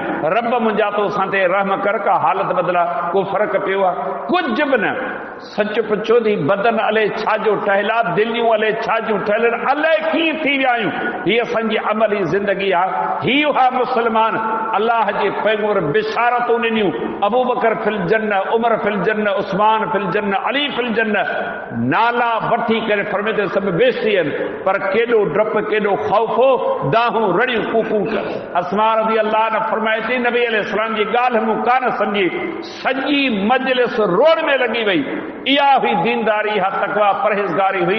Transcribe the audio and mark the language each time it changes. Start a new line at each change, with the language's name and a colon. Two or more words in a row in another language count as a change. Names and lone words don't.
Sindhi: रब मुंहिंजा तो असां ते रहम कर, का हालत बदिला, को फ़र्क़ु पियो आहे? कुझु बि न। सच पुछो थी, बदन अले छाजो ठहियलु, दिलियूं अले छाजूं ठहियल, अलाए कीअं थी विया आहियूं। हीअ असांजी अमली ज़िंदगी आहे। हीउ हा मुस्लमान। अल्लाह जे पैगंबर बिशारतूं ॾिनियूं,
Arabic: أبو بكر في الجنة، عمر في الجنة، عثمان في الجنة، علي في الجنة,
Sindhi: नाला वठी करे फरमाए सभु बेइज्जती आहिनि। पर केॾो डप, केॾो ख़ौफ़ हो, दाहूं रड़ियूं, कूकूं। अस्मा रज़ी अल्लाह ने फरमाए थी, नबी अलैहिस्सलाम जी ॻाल्हि मूं कान सम्झी, सॼी मजलिस रोड में लॻी वई। इहा हुई दीनदारी, हा तक़वा, परहेज़गारी हुई।